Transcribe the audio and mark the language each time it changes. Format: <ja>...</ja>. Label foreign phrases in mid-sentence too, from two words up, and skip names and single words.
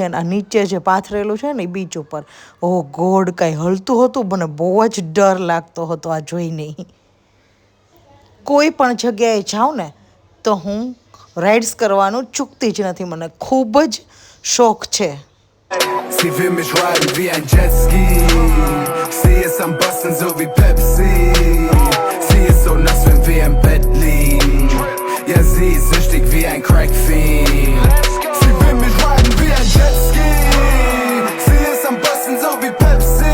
<gu>અને આ નીચે જે પાથરેલું છે ને એ બીચ ઉપર,</gu> <en>oh god,</en> <gu>કાંઈ હલતું હતું. મને બહુ જ ડર લાગતો હતો આ જોઈને. કોઈ પણ જગ્યાએ જાઉં ને તો હું રાઇડ્સ કરવાનું ચૂકતી જ નથી. મને ખૂબ જ શોખ છે.</gu> <de>Sie will mich riden wie ein Jetski. Sie ist am Bossen so wie Pepsi. Sie ist so nass, wenn wir im Bett liegen. Ja, sie ist süchtig wie ein Crackfiend. Sie will mich riden wie ein Jetski. Sie ist am Bossen so wie Pepsi.</de>